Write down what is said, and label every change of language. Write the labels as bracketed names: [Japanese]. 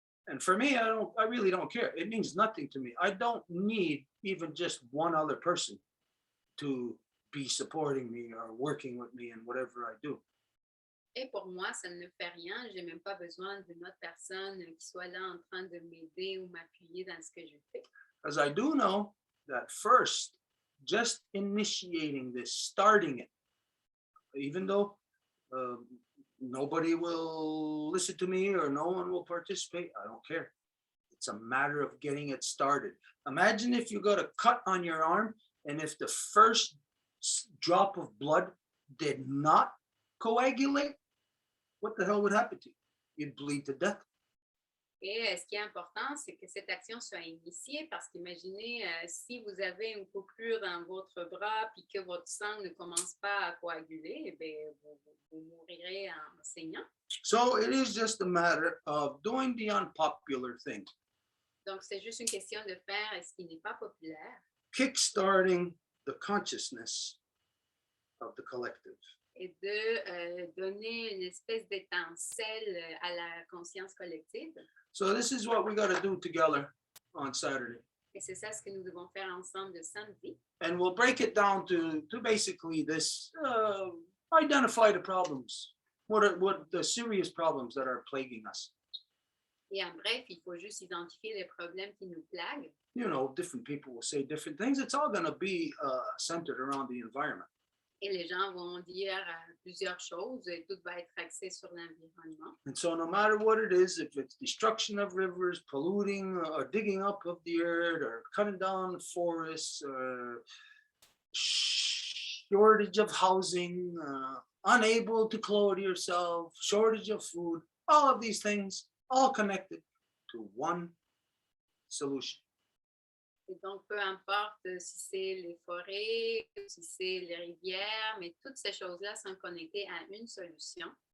[English] And for me, I really don't care. It means nothing to me. I don't need even just one other person to be supporting me or working with me in whatever I do. [French] Et pour moi, ça ne me fait rien. Je n'ai même pas besoin d'une autre personne qui soit là en train de m'aider ou m'appuyer dans ce que je fais. [English] Because I do know that first, just initiating this, starting it, even though nobody will listen to me or no one will participate, I don't care. It's a matter of getting it started. Imagine if you got a cut on your arm and if the first drop of blood did not coagulate, what the hell would happen to you? You'd bleed to death. [French] Et ce qui est important, c'est que cette action soit initiée parce qu'imaginez si vous avez une coupure dans votre bras puis que votre sang ne commence pas à coaguler, eh bien, vous mourirez en saignant. [English] So it is just a matter of doing the unpopular thing, [French] Donc, c'est juste une question de faire ce qui n'est pas populaire [English] kickstarting the consciousness of the collective. [French] et de donner une espèce d'étincelle à la conscience collective. [English] So this is what we got to do together on Saturday. [French] Et c'est ça ce que nous devons faire ensemble le samedi. [English] And we'll break it down to basically this, identify the problems. What are the serious problems that are plaguing us? [French] Et en bref, il faut juste identifier les problèmes qui nous plaguent. [English] You know, different people will say different things. It's all going to be centered around the environment. [French] Et les gens vont dire plusieurs choses et tout va être axé sur l'environnement. [English] And so no matter what it is, if it's destruction of rivers, polluting or digging up of the earth or cutting down the forests or shortage of housing, unable to clothe yourself, shortage of food, all of these things, all connected to one solution. [French] Et donc, peu importe si c'est les forêts, si c'est les rivières, mais toutes ces choses-là sont connectées à une solution.